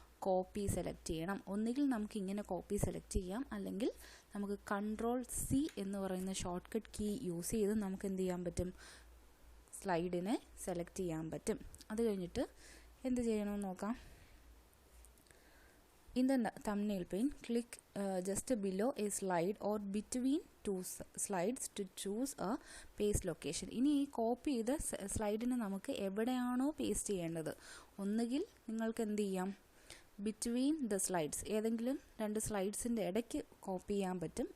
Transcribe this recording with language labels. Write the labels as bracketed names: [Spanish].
[Malayalam] Copy select ചെയ്യണം. ഒന്നുകിൽ നമുക്ക് ഇങ്ങനെ കോപ്പി സെലക്ട് ചെയ്യാം, അല്ലെങ്കിൽ നമുക്ക് Ctrl+C എന്ന് പറയുന്ന ഷോർട്ട് കട്ട് കീ യൂസ് ചെയ്ത് നമുക്ക് എന്ത് ചെയ്യാൻ പറ്റും? സ്ലൈഡിനെ സെലക്ട് ചെയ്യാൻ പറ്റും. അത് കഴിഞ്ഞിട്ട് എന്ത് ചെയ്യണമെന്ന് നോക്കാം. [English] In the thumbnail pane, click just below a slide or between two slides to choose a paste location. [Malayalam] ഇനി ഈ കോപ്പി ചെയ്ത സ്ലൈഡിന് നമുക്ക് എവിടെയാണോ പേസ്റ്റ് ചെയ്യേണ്ടത്, ഒന്നുകിൽ നിങ്ങൾക്ക് എന്ത് ചെയ്യാം? [English] between the slides, [Malayalam] ഏതെങ്കിലും രണ്ട് സ്ലൈഡ്സിൻ്റെ ഇടയ്ക്ക് കോപ്പി ചെയ്യാൻ പറ്റും.